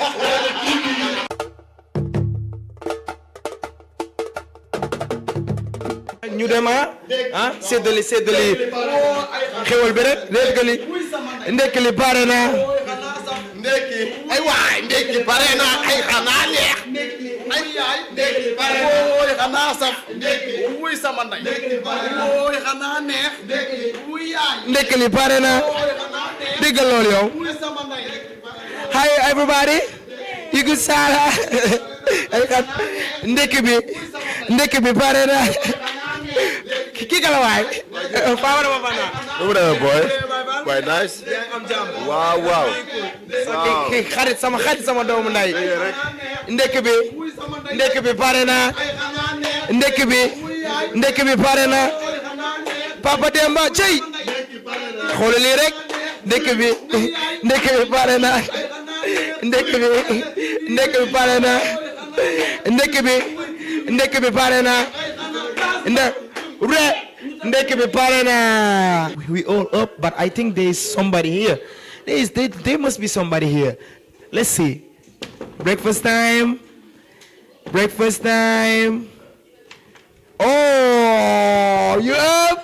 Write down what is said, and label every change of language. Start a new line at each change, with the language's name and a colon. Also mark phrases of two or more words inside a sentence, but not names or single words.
Wolof: ñu dem séddali xewal bi rek ndekki li pare na ndekki ay waay ndekki pare na ay xanaa neex ay yaay ndekki pare na ooy xanaa saf ndekki wuy sama ndey ndekki pare na ooy xanaa neex ndekki wuy yaay ndekki li pare na déggal loolu yow
English: hi everybody you good
Wolof: sala ndekki bi pare na kii kala waay Fama dama bana
English: Over there, boy. Quite nice. Wow.
Wolof: xarit sama doomu nday ndekki bi pare na ndekki bi pare na Papa Demba cey xool lii rek ndekki bi pare na ndekki bi pare na ndekki bi pare na
English: we all up, but I think there is somebody here. There must be somebody here. Let's see. Breakfast time. Oh, you up?